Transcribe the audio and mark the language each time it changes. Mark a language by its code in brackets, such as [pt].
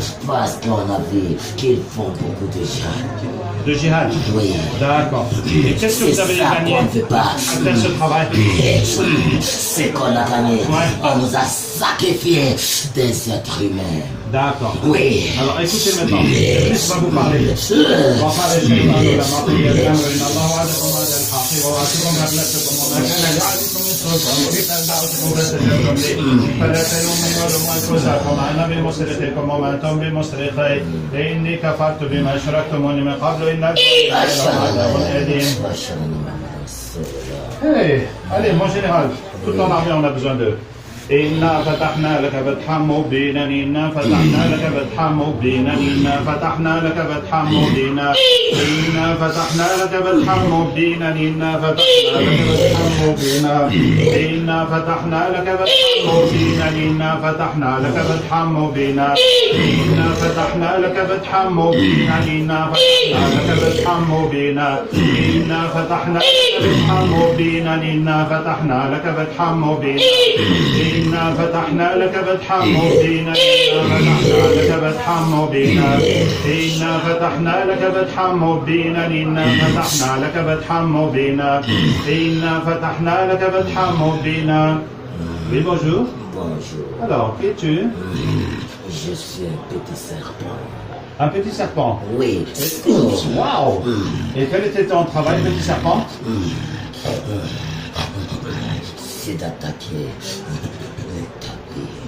[fr] Parce qu'on a vu qu'ils font beaucoup de gens. De djihad? Oui. D'accord. Et qu'est-ce que vous avez C'est ça gagné qu'on ne fait pas. à faire ce travail? C'est qu'on a gagné. Ouais. On nous a sacrifié des êtres humains. D'accord. Oui. Alors écoutez maintenant, Christ va vous parler. [ar] وقال الشيطان لما قضي الامر ان الله وعدكم وعد الحق ووعدتكم فاخلفتكم وما كان لعلكم من سلطان وان دعوتكم فاستجبتم لي فلا تلوموني ولوموا انفسكم انا بمصرخكم وما انتم بمصرخي اني كفرت بما اشركتموني من قبل ان عذاب اليم. [fr] Hey, allez, mon général, tout en armée on a besoin d'eux. [ar] إنا فتحنا لك فتحا مبينا إنا فتحنا لك فتحا مبينا إنا فتحنا لك فتحا مبينا إنا فتحنا لك فتحا مبينا إنا فتحنا لك فتحا مبينا إنا فتحنا لك فتحا مبينا إنا فتحنا لك فتحا مبينا إنا فتحنا لك فتحا مبينا إنا فتحنا لك فتحا مبينا إنا فتحنا لك فتحا مبينا إنا فتحنا لك فتحا مبينا إنا فتحنا لك فتحا مبينا إنا فتحنا لك فتحا مبينا إنا فتحنا لك فتحا مبينا إنا فتحنا لك فتحا مبينا. [fr] Oui, bonjour. Bonjour. Alors, qui es-tu? Je suis un petit serpent. Un petit serpent. Oui. Waouh! Et quel était ton travail, petit serpent? C'est d'attaquer l'établi.